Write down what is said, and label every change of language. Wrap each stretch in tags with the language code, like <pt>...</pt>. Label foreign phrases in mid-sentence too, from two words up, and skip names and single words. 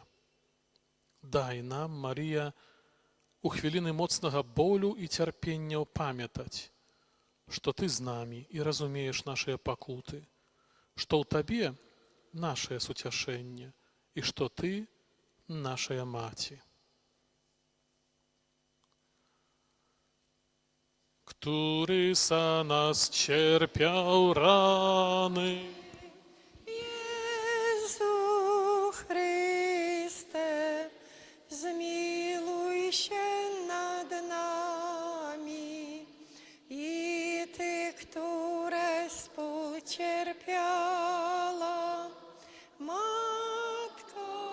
<be>Дай нам, Марія, у хвіліны моцнага болю і цярпення памятаць, што Ты з намі і разумееш нашыя пакуты, што ў Табе нашае суцяшэнне і што Ты нашая Маці.</be> <pl>Który za nas cierpiał rany. Jezu Chryste, zmiłuj się nad nami i Ty, które współcierpiała, Matko</pl>